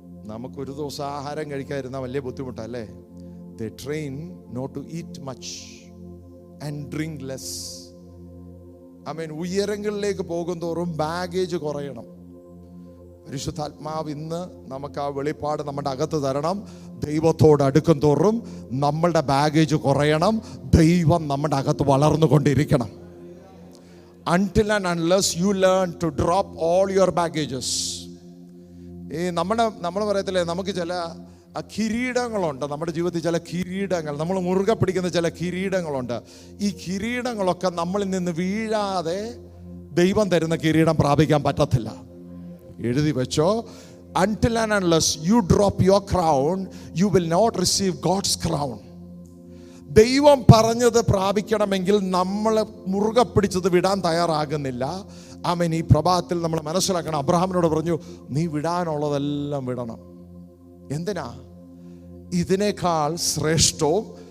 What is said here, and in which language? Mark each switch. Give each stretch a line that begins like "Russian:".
Malayalam: നമുക്കൊരു ദിവസം ആഹാരം കഴിക്കാതിരുന്നാൽ വലിയ ബുദ്ധിമുട്ടല്ലേ?
English: They train not to eat much and drink less.
Malayalam: ആമേൻ. ഉയരങ്ങളിലേക്ക് പോകുന്തോറും ബാഗേജ് കുറയണം. പരിശുദ്ധാത്മാവ് ഇന്ന് നമുക്ക് ആ വെളിപ്പാട് നമ്മുടെ അകത്ത് തരണം. ദൈവത്തോട് അടുക്കും തോറും നമ്മളുടെ ബാഗേജ് കുറയണം. ദൈവം നമ്മുടെ അകത്ത് വളർന്നുകൊണ്ടിരിക്കണം.
English: Until and unless you learn to drop all your baggages.
Malayalam: ഈ നമ്മൾ പറയത്തില്ലേ, നമുക്ക് ചില കിരീടങ്ങളുണ്ട് നമ്മുടെ ജീവിതത്തിൽ. ചില കിരീടങ്ങൾ നമ്മൾ മുറുകെ പിടിക്കുന്ന ചില കിരീടങ്ങളുണ്ട്. ഈ കിരീടങ്ങളൊക്കെ നമ്മളിൽ നിന്ന് വീഴാതെ ദൈവം തരുന്ന കിരീടം പ്രാപിക്കാൻ പറ്റത്തില്ല. എഴുതി വെച്ചോ,
English: until and unless you drop your crown, you will not receive God's crown.
Malayalam: ദൈവം പറഞ്ഞത് പ്രാപിക്കണമെങ്കിൽ നമ്മൾ മുറുകെ പിടിച്ചത് വിടാൻ തയ്യാറാകുന്നില്ല. ആമേൻ. ഈ പ്രഭാതത്തിൽ നമ്മൾ മനസ്സിലാക്കണം, അബ്രഹാമിനോട് പറഞ്ഞു, നീ വിടാനുള്ളതെല്ലാം വിടണം. എന്തിനാ? ഇതിനേക്കാൾ ശ്രേഷ്ഠവും